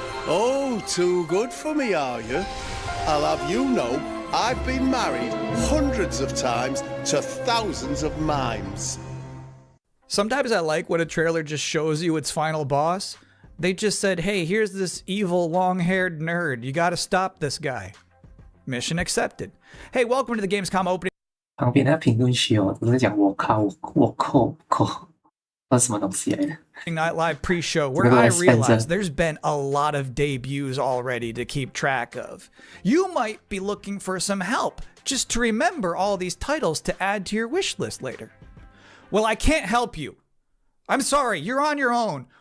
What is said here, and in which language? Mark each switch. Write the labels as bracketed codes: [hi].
[en] Oh, too good for me, are you? I'll have you know, I've been married hundreds of times to thousands of mimes. Sometimes I like when a trailer just shows you its final boss. They just said, hey, here's this evil long-haired nerd. You gotta stop this guy. Mission accepted. Hey, welcome to the Gamescom opening. [zh] 旁边的评论区哦，都在讲我靠，我扣，那是什么东西来的？ [en] Night Live pre-show, where I realize there's been a lot of debuts already to keep track of. You might be looking for some help just to remember all these titles to add to your wish list later. Well, I can't help you. I'm sorry, you're on your own.